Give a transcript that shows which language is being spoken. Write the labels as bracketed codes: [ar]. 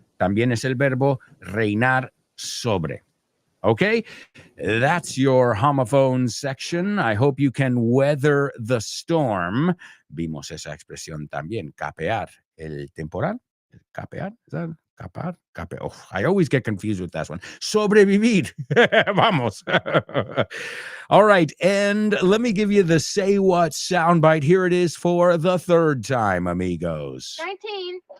[es] También es el verbo reinar sobre. [en] Okay, that's your homophones section. I hope you can weather the storm. [es] Vimos esa expresión también, capear el temporal. [en] Capear, is that capar? Oh, I always get confused with that one. [es] Sobrevivir. Vamos. [en] All right, and let me give you the Say What soundbite. Here it is for the third time, amigos. 19.